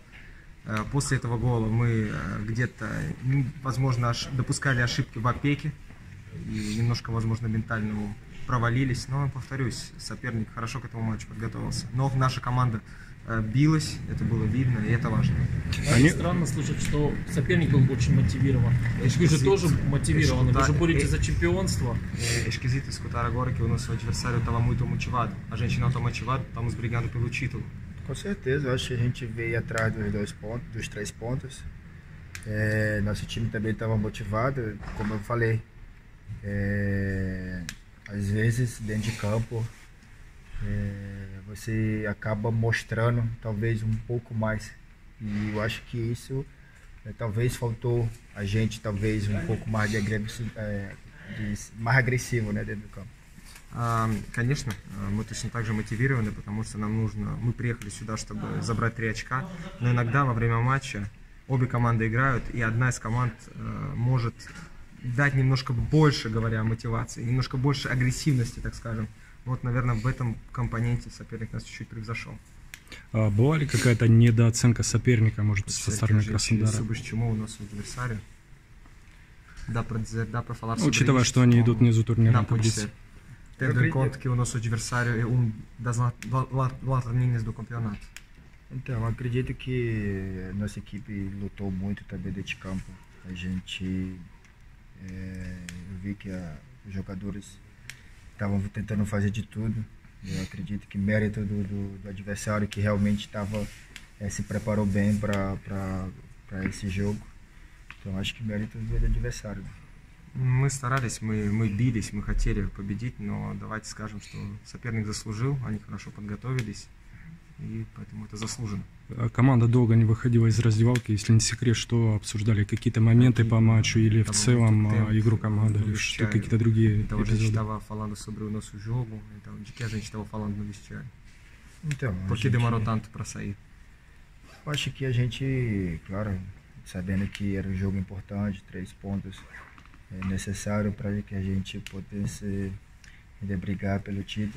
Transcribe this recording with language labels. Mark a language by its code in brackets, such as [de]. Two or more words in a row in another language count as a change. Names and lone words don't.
[ru] После этого гола мы где-то, возможно, допускали ошибки в опеке и немножко, возможно, ментально провалились. Но, повторюсь, соперник хорошо к этому матчу подготовился. Но наша команда билась, это было видно, и это важно. Странно слышать, что соперник был очень мотивирован. Вы же тоже мотивированы, вы же боретесь за чемпионство. [pt] É esquisito escutar agora que o nosso adversário estava muito motivado. A gente não está motivado, estamos brigando pelo título. Com certeza, eu acho que a gente veio atrás dos 3 pontos. Nosso time também estava motivado, como eu falei. Às vezes, dentro de campo, você acaba mostrando talvez um pouco mais. E eu acho que isso talvez faltou a gente, talvez um pouco mais mais agressivo, né, dentro do campo. [ru] Конечно, мы точно так же мотивированы, потому что нам нужно, мы приехали сюда, чтобы забрать 3 очка, но иногда во время матча обе команды играют, и одна из команд может дать немножко больше, говоря о мотивации, немножко больше агрессивности, так скажем. Вот, наверное, в этом компоненте соперник нас чуть-чуть превзошел. Была ли какая-то недооценка соперника, может, со стороны Краснодара? Учитывая, что они идут внизу турнирной таблицы. [pt] Tendo em conta que o nosso adversário é das lanterninhas do campeonato. Então, acredito que a nossa equipe lutou muito também dentro de campo. A gente eu vi que os jogadores estavam tentando fazer de tudo. Eu acredito que mérito do adversário que realmente se preparou bem para esse jogo. Então, acho que mérito do adversário. [ru] Мы старались, мы бились, мы хотели победить, но давайте скажем, что соперник заслужил, они хорошо подготовились, и поэтому это заслуженно. Команда долго не выходила из раздевалки, если не секрет, что обсуждали какие-то моменты по матчу или в целом игру команды, или какие-то другие [pt] episódios. A gente estava falando sobre o nosso jogo, então de que a gente estava falando no vestiário? Então, por que demorou tanto para sair? Acho que a gente, claro, sabendo que era um jogo importante, 3 pontos necessário para que a gente pudesse ainda brigar pelo título.